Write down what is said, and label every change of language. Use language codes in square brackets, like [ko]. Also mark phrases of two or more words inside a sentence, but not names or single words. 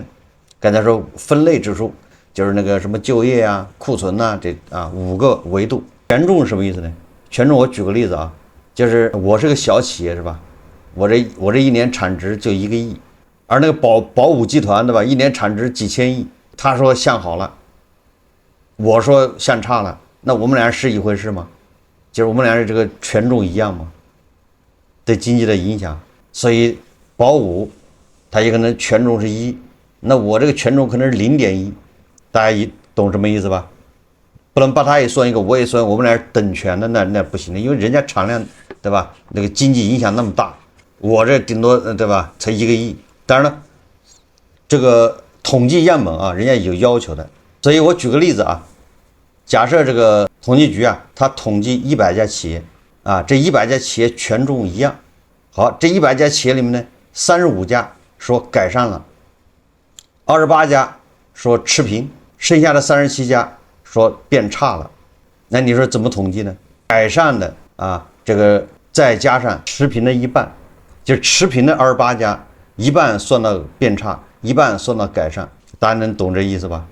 [zh] 剛才說分類指數就是那個什麼就業啊、庫存吶，這5個維度。權重是什麼意思呢？權重我舉個例子啊，就是我是個小企業是吧？我這一年產值就1個億，而那個宝武集團对吧，一年產值幾千億，他說向好了，我說向差了，那我們倆是一回事嗎？就是我們倆的这個权重一樣嗎？對經濟的影響，所以宝武它也可能權重是1，那我這個權重可能是0.1，大家懂什麼意思吧？不能把它也算一個，我也算，我們倆等權的，那不行的，因為人家產量對吧？那個經濟影響那麼大，我這頂多对吧？才1個億。當然了，這個統計樣本啊，人家有要求的，所以我舉個例子啊，假設這個統計局啊，它統計100家企業啊，這100家企業權重一樣，好，這100家企業裡面呢，35家說改善了，28家說持平，剩下的37家說變差了，那你說怎麼統計呢？改善的啊，這個再加上持平的一半，就是持平的28家，一半算到變差，一半算到改善，大家能懂這意思吧？